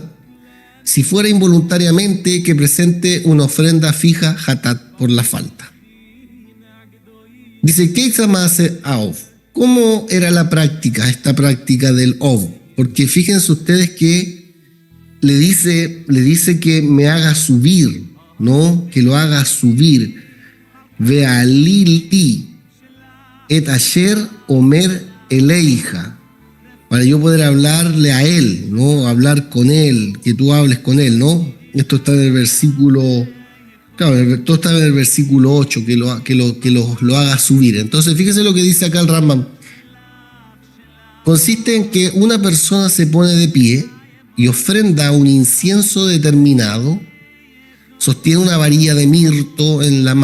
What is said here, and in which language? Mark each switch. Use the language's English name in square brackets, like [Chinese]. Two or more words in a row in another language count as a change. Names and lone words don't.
[Spanish] Si fuera involuntariamente, que presente una ofrenda fija, hatat, por la falta. Dice, ¿qué hace a Ov? ¿Cómo era la práctica, esta práctica del Ov? Porque fíjense ustedes que le dice que me haga subir, ¿no? Que lo haga subir. [Hebrew] והעלי לי את אשר אמר אליך, [Spanish] para yo poder hablarle a él, ¿no? Hablar con él, que tú hables con él, ¿no? Esto está en el versículo, claro, todo está en el versículo 8, que lo haga subir. Entonces, fíjense lo que dice acá el Rambam. Consiste en que una persona se pone de pie y ofrenda un incienso determinado, sostiene una varilla de mirto en la